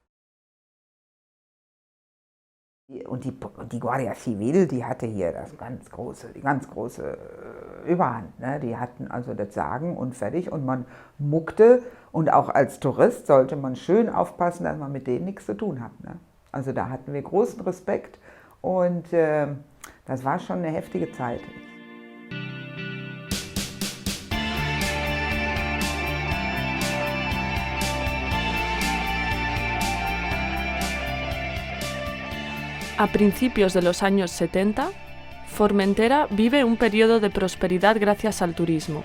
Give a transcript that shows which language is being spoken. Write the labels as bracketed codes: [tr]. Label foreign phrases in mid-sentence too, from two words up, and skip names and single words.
[de] Und die Guardia Civil, die hatte hier die ganz große Überhand. Ne? Die hatten also das Sagen und fertig und man muckte und auch als Tourist sollte man schön aufpassen, dass man mit denen nichts zu tun hat. Ne? Also da hatten wir großen Respekt und das war schon eine heftige Zeit. [es] A principios de los años 70, Formentera vive un periodo de prosperidad gracias al turismo.